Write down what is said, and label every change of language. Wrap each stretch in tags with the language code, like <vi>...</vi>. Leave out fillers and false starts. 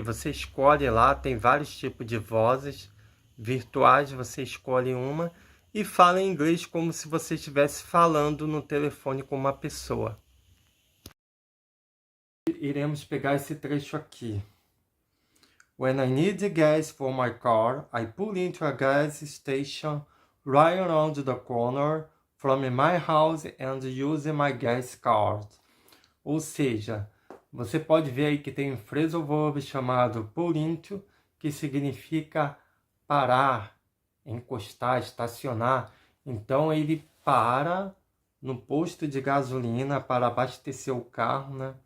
<pt>Você escolhe lá, tem vários tipos de vozes virtuais, você escolhe uma e fala em inglês como se você estivesse falando no telefone com uma pessoa. Iremos pegar esse trecho aqui.</pt> <en>When I need gas for my car, I pull into a gas station right around the corner from my house and use my gas card.</en> <pt>Ou seja, você pode ver aí que tem um phrasal verb chamado pull into, que significa parar, encostar, estacionar. Então ele para no posto de gasolina para abastecer o carro, né?</pt>